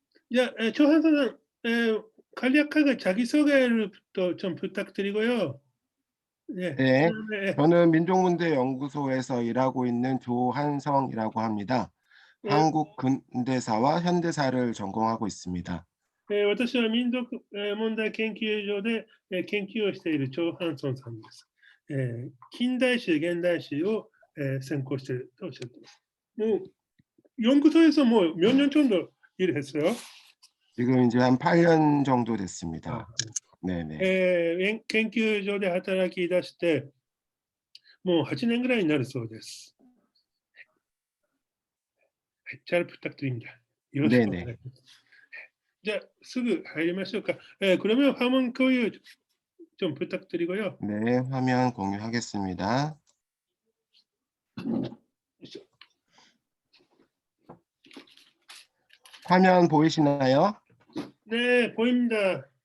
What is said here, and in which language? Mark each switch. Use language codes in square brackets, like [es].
[ko] じゃあ、조한선さん, 간략하게 자기소개를 좀 부탁드리고요. 네. 네, 네. 저는 민족문제연구소에서 일하고 있는 조한성이라고 합니다. 네. 한국 근대사와 현대사를 전공하고 있습니다. [ja] 私は民族問題研究所で研究をしているチョウ・ハンソンさんです。近代史、現代史を専攻しているとおっしゃっています。 [ko] もう연구소에서 뭐 몇 년 정도 일했어요? 지금 이제 한 8년 정도 됐습니다. 네네. [ja] 研究所で働き出してもう8年ぐらいになるそうです。 [ko] 잘 부탁드립니다. 네네. [ja] 자, すぐ入りましょうか. [ko] 그러면 화면 공유 좀 부탁드리고요. 네, 화면 공유하겠습니다. 화면 보이시나요? 네, 보입니다.